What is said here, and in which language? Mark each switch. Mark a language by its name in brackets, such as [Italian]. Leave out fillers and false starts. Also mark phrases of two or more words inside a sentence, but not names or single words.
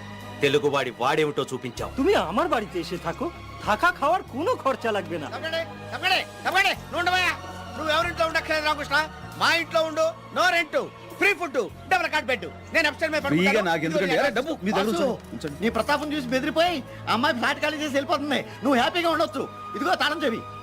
[Telugu] తెలుగువాడి వాడేమిటో చూపించాం. [Bangla] তুমি আমার বাড়িতে এসে থাকো, থাকা খাওয়ার কোনো খরচা লাগবে না। [Telugu] తప్పకండి, తప్పకండి, తప్పకండి. నువ్వు ఉండవయ్యా. నువ్వు ఎవరింట్లో ఉండక్కర్లేదు రామకృష్ణ. మా ఇంట్లో ఉండు. [English] no rent, free food, double cot bed. [Telugu] నేను అప్స్టైర్ మీద ఫ్రీగా పడుకుంటాను. నాకు ఎందుకండి? అరే, డబ్బు మీ దగ్గర వాసు, ఉంచండి. నీ ప్రతాపం చూసి బెదిరిపోయి అమ్మాయి ఫ్లాట్ ఖాళీ చేసి వెళ్ళిపోతుంది. నువ్వు హ్యాపీగా ఉండొచ్చు. ఇదిగో తాళం చెవి.